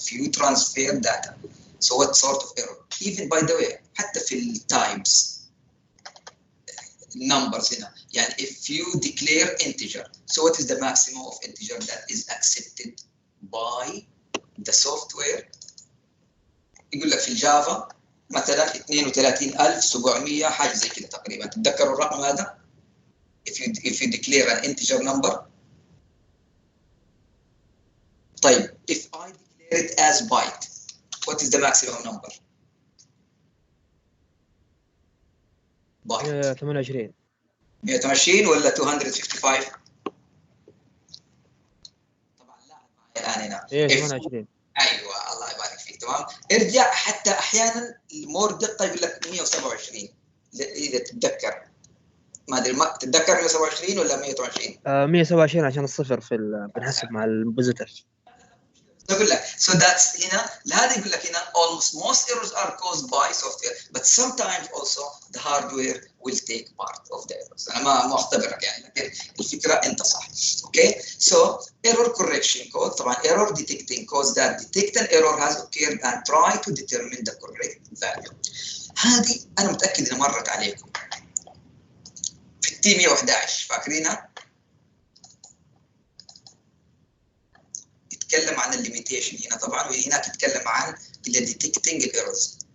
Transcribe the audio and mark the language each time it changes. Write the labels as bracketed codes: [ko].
[en] If you transfer data, so what sort of error? Even by the way, [ar] حتى في [en] types, numbers هنا. يعني if you declare integer, so what is the maximum of integer that is accepted by the software? [ar] يقول لك في الجافا مثلا 32700 حاجه زي كده تقريبا. تتذكروا الرقم هذا؟ [en] if you declare an integer number. طيب if I declare it as byte, what is the maximum number? [ar] byte 128 ولا 255؟ طبعا لا الان هنا 28. ايوه الله يبارك فيك. تمام. ارجع حتى احيانا المور دقه يقول لك 127 اذا تتذكر، ما ادري ما تتذكر 127 ولا 128؟ 127 عشان الصفر بنحسب مع البوزيتيف. [en] يقول لك so that's [ar] هنا لهذا يقول لك هنا [en] almost most errors are caused by software but sometimes also the hardware will take part of the errors. [ar] انا ما اختبرك يعني، لكن الفكره انت صح. [en] Okay so error correction code طبعا error detecting cause that detect an error has occurred and try to determine the correct value. [ar] هذه انا متاكد انها مرت عليكم في التي 111 فاكرينها؟ يتكلم عن الليميتيشن هنا طبعا، وهناك يتكلم عن الديتكتنج الايرورز.